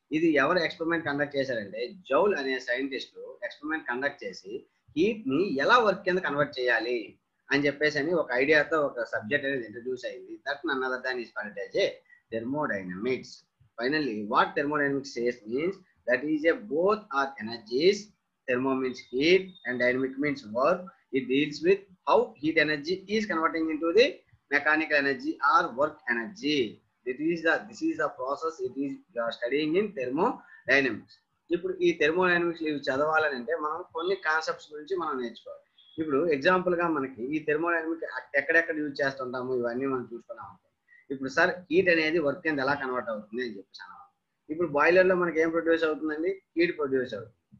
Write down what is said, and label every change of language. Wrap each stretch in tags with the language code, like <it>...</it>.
<te>ఇది ఎవరు experiment conduct చేశారంటే జౌల్ అనే సైంటిస్ట్ ఎక్స్పెరిమెంట్ కండక్ట్ చేసి హీట్ ని ఎలా వర్క్ కింద కన్వర్ట్ చేయాలి అని చెప్పేసి అని ఒక ఐడియాతో ఒక సబ్జెక్ట్ అనేది ఇంట్రడ్యూస్ అయింది.</te> <en>That none other than is called as a thermodynamics. Finally what thermodynamics says means that is a both are energies. Thermo means heat and dynamic means work. It deals with how heat energy is converting into the mechanical energy or work energy. This is the process it is studying in thermodynamics.</en> <te>ఇప్పుడు ఈ thermodynamics ఇవి చదవాలని అంటే మనం కొన్ని concepts గురించి మనం నేర్చుకోవాలి. ఇప్పుడు ఎగ్జాంపుల్ గా మనకి ఈ థెర్మోడైనమిక్ ఎక్కడెక్కడ యూజ్ చేస్తుంటాము ఇవన్నీ మనం చూసుకున్నాం. ఇప్పుడు సార్ హీట్ అనేది వర్క్ కింద ఎలా కన్వర్ట్ అవుతుంది అని చెప్పేసాను. ఇప్పుడు బాయిలర్ లో మనకి ఏం ప్రొడ్యూస్ అవుతుందండి, హీట్ ప్రొడ్యూస్ అవుతుంది.</te>